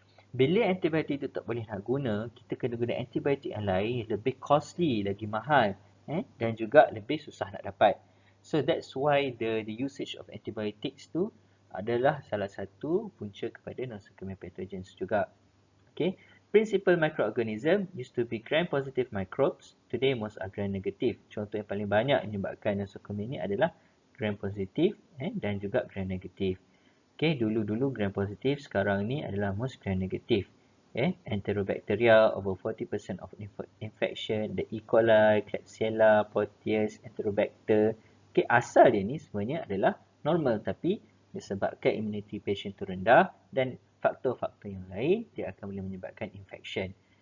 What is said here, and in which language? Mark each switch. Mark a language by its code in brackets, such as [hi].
[ms] Bila antibiotik tu tak boleh nak guna, kita kena guna antibiotik yang lain, lebih costly, lagi mahal, dan juga lebih susah nak dapat. [en] So that's why the usage of antibiotics [ms] tu adalah salah satu punca kepada nosocomial pathogens juga. Okay. [en] Principal microorganism used to be gram-positive microbes. Today most are gram-negative. [ms] Contoh yang paling banyak menyebabkan nosocomial ni adalah gram-positive dan juga gram-negative. Okay, dulu-dulu gram-positive, sekarang ni adalah most gram-negative. [en] Enterobacteria, over 40% of infection, the E. coli, Klebsiella, Proteus, Enterobacter. [ms] Okay, asal dia ni sebenarnya adalah normal, tapi disebabkan immunity patient tu rendah dan faktor-faktor yang lain, dia akan boleh menyebabkan infection.